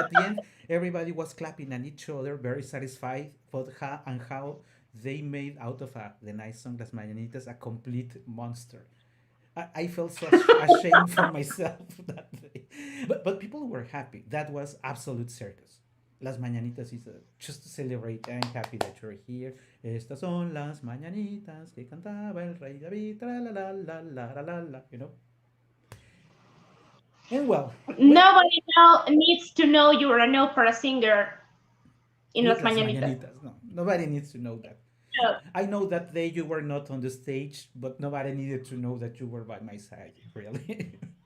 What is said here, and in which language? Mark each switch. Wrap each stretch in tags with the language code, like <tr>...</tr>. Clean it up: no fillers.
<en>And at the end, everybody was clapping at each other, very satisfied for how they made out of the nice song Las Mañanitas a complete monster. I felt so ashamed for myself that day. But people were happy. That was absolute circus. Las Mañanitas is just to celebrate. I'm happy that you're here.</en> <es>Estas son las mañanitas que cantaba el rey David. Tra la la la la la la la.</es> <en>And well, nobody now needs to know you're an opera singer in with</en> <es>Las Las Mañanitas.</es> <en>Mañanitas. No, nobody needs to know that. Yeah. I know that day you were not on the stage, but nobody needed to know that you were by my side, really.</en>